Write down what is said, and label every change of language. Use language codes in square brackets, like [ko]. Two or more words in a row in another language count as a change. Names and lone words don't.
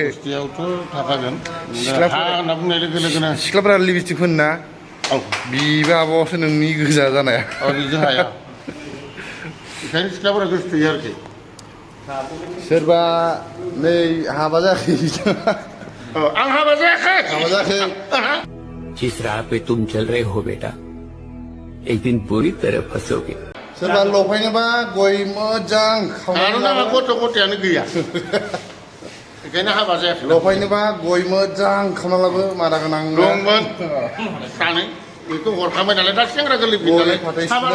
[brx] गुस्थियावथ' थाखागोन हा होनना बुंनाय लोगो लोगोनो सिख्लाफोरा लिपस्टिक फोनो ना बिबो हाबावसो नोंनि गोजा जानाया बिजों हाया बेखायनो सिख्लाफोरा गोसो थोयो आरोखि सोरबा नै हाबा जायाखै आं हाबा जायाखै हाबा जायाखै [hi] जिस राह पे तुम चल रहे हो बेटा एक दिन पूरी तरह फंसोगे [brx] सोरबा लफायनोबा गय मोजां आरो नामा गथ' गथायानो गैया बेखायनो हाबा जायाखै लफायनोबा गय मोजां खालामना लाबो मादा गोनां दंमोन सानै बेखौ हरखांबाय नालाय दा सेंग्रा गोरलै गय नालाय फाथै हाबा सिबिनाय